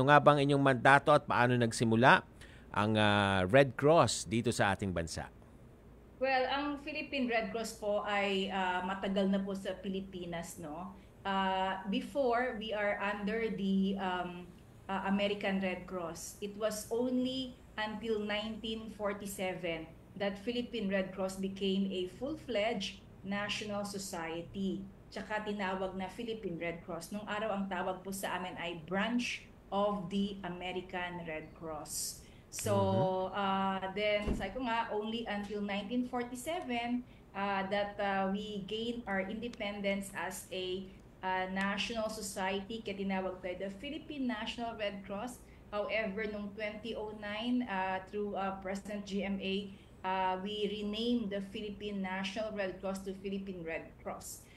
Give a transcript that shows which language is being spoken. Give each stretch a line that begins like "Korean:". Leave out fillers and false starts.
Filipino: Ano nga bang inyong mandato at paano nagsimula ang Red Cross dito sa ating bansa? Well, ang Philippine Red Cross po ay matagal na po sa Pilipinas, no?
English: Before, we are under the American Red Cross. It was only until 1947 that Philippine Red Cross became a full-fledged national society.
Filipino: Tsaka tinawag na Philippine Red Cross. Nung araw ang tawag po sa amin ay
English: branch of the American Red Cross. So then
Filipino: sabi ko nga,
English: only until 1947 that we gained our independence as a national society,
Filipino: kaya tinawag tayo
English: the Philippine National Red Cross. However, noong 2009 through President GMA, we renamed the Philippine National Red Cross to Philippine Red Cross.